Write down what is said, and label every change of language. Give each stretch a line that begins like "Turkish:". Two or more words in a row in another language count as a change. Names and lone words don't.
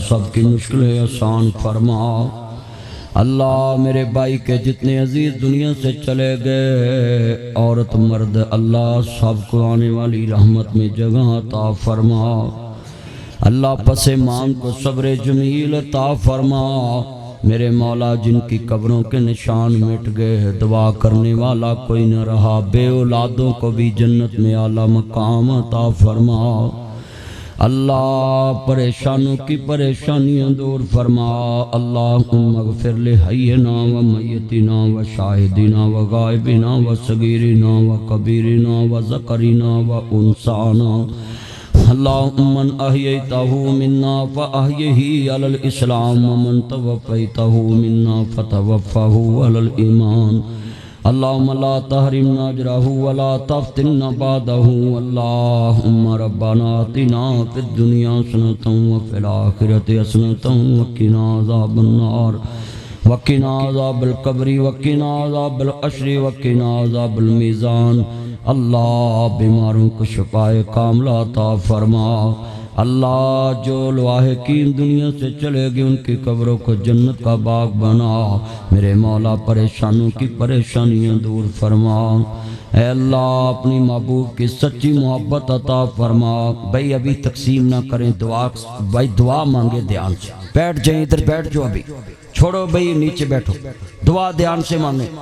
Urdu: سب کی مشکلیں آسان فرما اللہ میرے بھائی کے جتنے عزیز دنیا سے چلے گئے عورت مرد اللہ سب کو آنے والی رحمت میں جگہ عطا فرما اللہ پس مان کو صبر جمیل عطا فرما میرے مولا جن کی قبروں کے نشان مٹ گئے دعا کرنے والا کوئی نہ رہا بے اولادوں کو بھی جنت میں اعلیٰ مقام عطا فرما اللہ پریشانوں کی پریشانیاں دور فرما
Arabic: اللہم اغفر لحینا و میتنا و شاہدنا و غائبنا و صغیرنا و کبیرنا و ذکرنا و انسانا اللہم من احییتہ منا فاحیہی علی الاسلام ومن توفیتہ منا فتوفہ علی الایمان اللہم لا تحرمنا اجرہ ولا تفتنا بعدہ اللہم ربنا آتنا فی الدنیا حسنۃ وفی الآخرۃ حسنۃ وقنا عذاب النار وقنا عذاب القبر وقنا عذاب الحشر وقنا عذاب المیزان
Urdu: اللہ بیماروں کو شفائے کاملہ عطا فرما اللہ جو لواحقین دنیا سے چلے گئے ان کی قبروں کو جنت کا باغ بنا میرے مولا پریشانوں کی پریشانیاں دور فرما اے اللہ اپنی محبوب کی سچی محبت عطا فرما بھائی ابھی تقسیم نہ کریں دعا مانگے دھیان سے بیٹھ جائیں ادھر بیٹھ جو ابھی چھوڑو بھائی نیچے بیٹھو دعا دھیان سے مانگے